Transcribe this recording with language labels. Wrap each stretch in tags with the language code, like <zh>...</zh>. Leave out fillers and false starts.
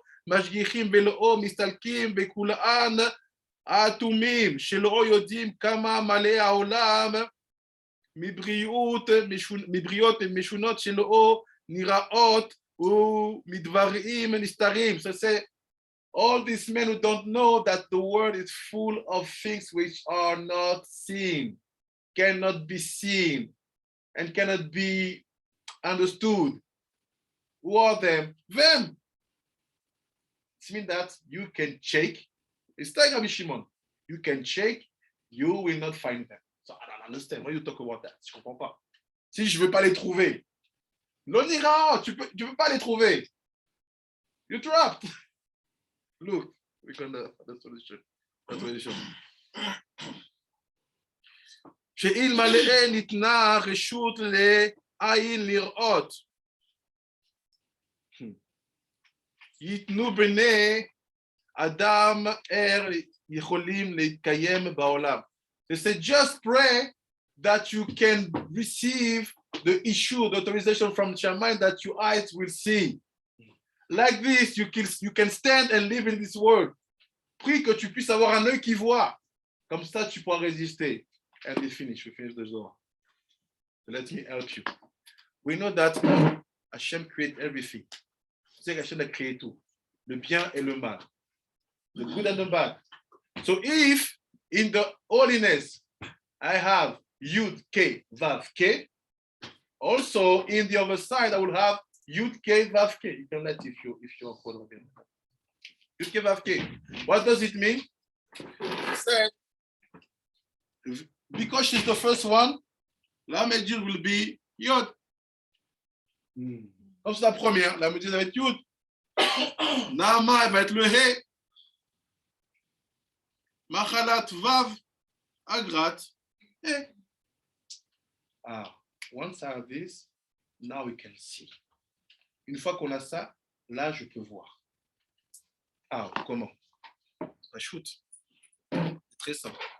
<he>משגיחים ולאו מסתלקים בכולן האטומים, שלאו יודעים כמה מלא העולם מבריות משונות שלאו נראות ומדברים נסתרים.</he> <en>So say, all these men who don't know that the world is full of things which are not seen, cannot be seen, and cannot be understood. Who are them? Them. It means that you can check. It's like Rabbi Shimon. You can check, you will not find them. So I don't understand. Why you talk about that?</en> <fr>Je comprends pas. Si je veux pas les trouver, l'onira, tu peux pas les trouver.</fr> <en>You're trapped. Look, we can the solution. The solution.</en> <he>שאיל מלאה ניתנה רשות לעין לראות. ייתנו בני אדם יכולים להתקיים בעולם.</he> <en>They say just pray that you can receive the issue, the authorization from Shammai that your eyes will see. Like this, you can stand and live in this world.</en> <fr>Prie que tu puisses avoir un œil qui voit. Comme ça, tu pourras résister.</fr> <en>And we finish the Zohar. So let me help you. We know that Hashem created everything.</en> <fr>C'est Hashem a créé tout. Le bien et le mal.</fr> <en>The good and the bad. So if in the holiness I have Yud, K, Vav, K, also in the other side I will have Yud, K, Vav, K. You can let if you are following. Yud, K, Vav, K. What does it mean? It said, because she's the first one, la Medjid will be Yod.</en> <fr>Comme c'est la première, la Medjid va être Yud. Naama, elle va être le He. Machalat, Vav, Agrat, He.</fr> <en>Once I have this, now we can see.</en> <fr>Une fois qu'on a ça, là, je peux voir. Comment? Ça shoot. C'est très simple.</fr>